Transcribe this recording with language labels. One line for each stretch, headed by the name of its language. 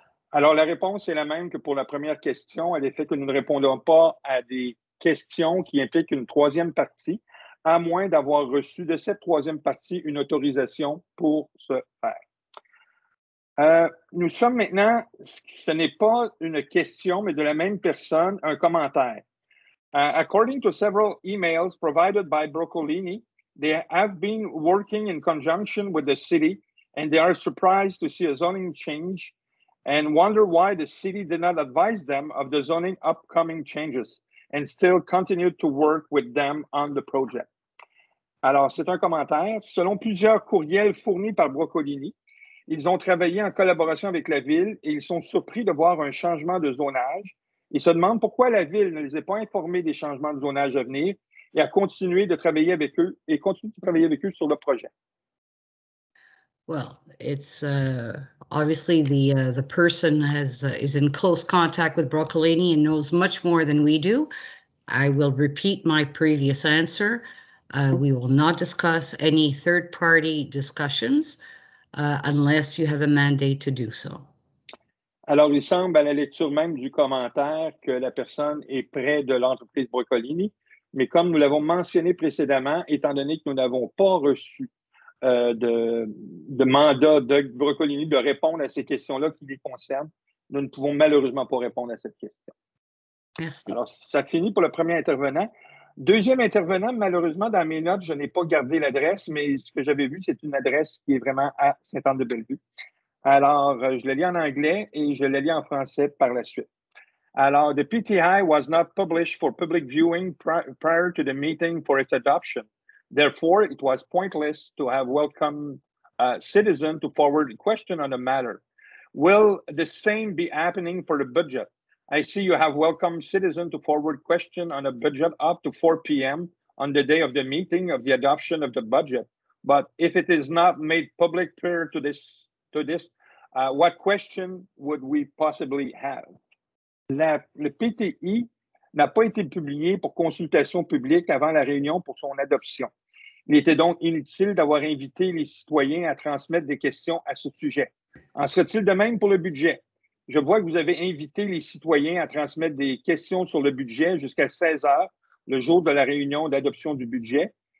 French: Alors, la réponse est la même que pour la première question, à l'effet que nous ne répondons pas à des questions qui impliquent une troisième partie, à moins d'avoir reçu de cette troisième partie une autorisation pour ce faire. Nous sommes maintenant, ce n'est pas une question, mais de la même personne, un commentaire.
English: According to several emails provided by Broccolini, they have been working in conjunction with the city, and they are surprised to see a zoning change and wonder why the city did not advise them of the zoning upcoming changes and still continued to work with them on the project.
French: Alors, c'est un commentaire. Selon plusieurs courriels fournis par Broccolini, ils ont travaillé en collaboration avec la ville et ils sont surpris de voir un changement de zonage. Ils se demandent pourquoi la ville ne les a pas informés des changements de zonage à venir et a continué de travailler avec eux et continue de travailler avec eux sur le projet.
English: Well, it's obviously the person is in close contact with Broccolini and knows much more than we do. I will repeat my previous answer. We will not discuss any third-party discussions unless you have a mandate to do so.
French: Alors, il semble à la lecture même du commentaire que la personne est près de l'entreprise Broccolini, mais comme nous l'avons mentionné précédemment, étant donné que nous n'avons pas reçu de mandat de Broccolini de répondre à ces questions-là qui les concernent, nous ne pouvons malheureusement pas répondre à cette question. Merci. Alors, ça finit pour le premier intervenant. Deuxième intervenant, malheureusement, dans mes notes, je n'ai pas gardé l'adresse, mais ce que j'avais vu, c'est une adresse qui est vraiment à Sainte-Anne-de-Bellevue. Alors, je le lis en anglais et je le lis en français par la suite.
English: Alors, the PTI was not published for public viewing prior to the meeting for its adoption. Therefore, it was pointless to have welcome citizen to forward a question on the matter. Will the same be happening for the budget? I see you have welcome citizen to forward question on a budget up to 4 p.m. on the day of the meeting of the adoption of the budget. But if it is not made public prior to this, what question would we possibly have?
French: Le PTI n'a pas été publié pour consultation publique avant la réunion pour son adoption. Il était donc inutile d'avoir invité les citoyens à transmettre des questions à ce sujet. En serait-il de même pour le budget? Je vois que vous avez invité les citoyens à transmettre des questions sur le budget jusqu'à 16 heures, le jour de la réunion d'adoption du budget.